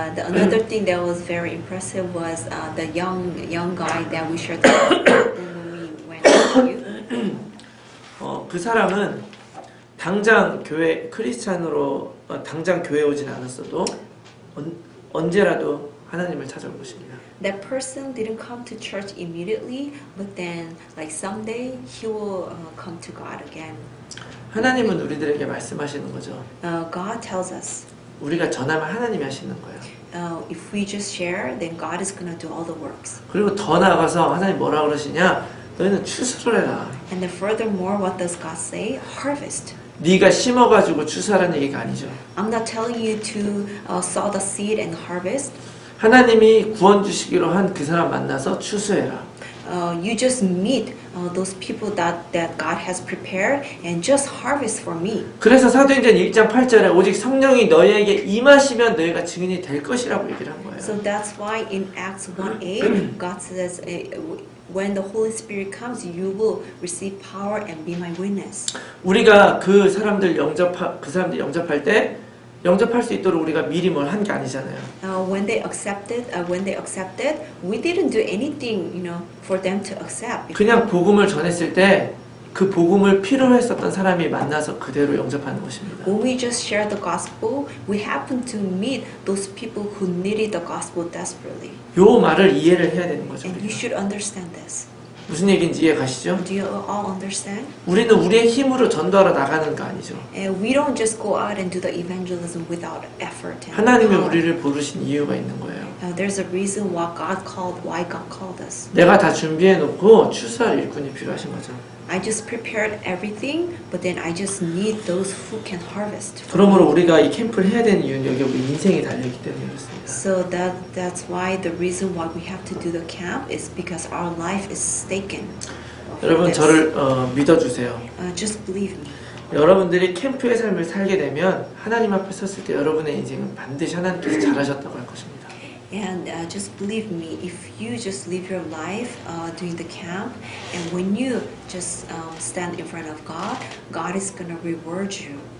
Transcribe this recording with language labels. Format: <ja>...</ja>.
<en>Another thing that was very impressive was the young guy that we shared the gospel when we went to youth.</en> <ko>그 사람은 당장 교회 크리스찬으로 당장 교회 오진 않았어도 언제라도 하나님을 찾아올 것입니다.</ko> <en>That person didn't come to church immediately, but then like someday he will come to God again.</en> <ko>하나님은 우리들에게 말씀하시는 거죠.</ko> <en>God tells us.</en> <ko>우리가 전하면 하나님이 하시는 거예요.</ko> <en>If we just share, then God is going to do all the works.</en> <ko>그리고 더 나아가서 하나님 뭐라 그러시냐? 너희는 추수를 해라.</ko> <en>And then furthermore, what does God say? Harvest.</en> <ko>네가 심어가지고 추수하라는 얘기가 아니죠.</ko> <en>I'm not telling you to sow the seed and harvest.</en> <ko>하나님이 구원 주시기로 한 그 사람 만나서 추수해라.</ko> <en>You just meet those people that God has prepared and just harvest for me.</en> <ko>그래서 사도행전 1장 8절에 오직 성령이 너희에게 임하시면 너희가 증인이 될 것이라고 얘기를 한 거예요.</ko> <en>So that's why in Acts 1:8 God says when the Holy Spirit comes you will receive power and be my witness.</en> <ko>우리가 그 사람들 영접할 때 영접할 수 있도록 우리가 미리 뭘 한 게 아니잖아요.</ko> <en>When they accepted, we didn't do anything, for them to accept.</en> <ko>그냥 복음을 전했을 때 그 복음을 필요로 했었던 사람이 만나서 그대로 영접하는 것입니다.</ko> <en>When we just share the gospel, we happen to meet those people who needed the gospel desperately.</en> <ko>요 말을 이해를 해야 되는 거죠.</ko> <en>And you should understand this.</en> <ko>무슨 얘기인지 이해 가시죠?</ko> <en>Do you all understand?</en> <ko>우리는 우리의 힘으로 전도하러 나가는 거 아니죠.</ko> <en>And we don't just go out and do the evangelism without effort. And</en> <ko>하나님이</ko> <en>power.</en> <ko>우리를 부르신 이유가 있는 거예요.</ko> <en>There's a reason why God called us.</en> <ko>내가 다 준비해 놓고 추수할 일꾼이 필요하신 거죠.</ko> <en>I just prepared everything, but then I just need those who can harvest.</en> <ko>그러므로 우리가 이 캠프를 해야 되는 이유는 여기 우리 인생이 달려있기 때문에 그렇습니다.</ko> <en>So that's why the reason why we have to do the camp is because our life is staken.</en> <ko>여러분 저를 믿어주세요.</ko> <en>Just believe me.</en> <ko>여러분들이 캠프의 삶을 살게 되면 하나님 앞에 섰을 때 여러분의 인생은 반드시 하나님께서 잘하셨다고 할 것입니다.</ko> <en>And just believe me, if you just live your life during the camp, and when you just stand in front of God, God is gonna reward you.</en>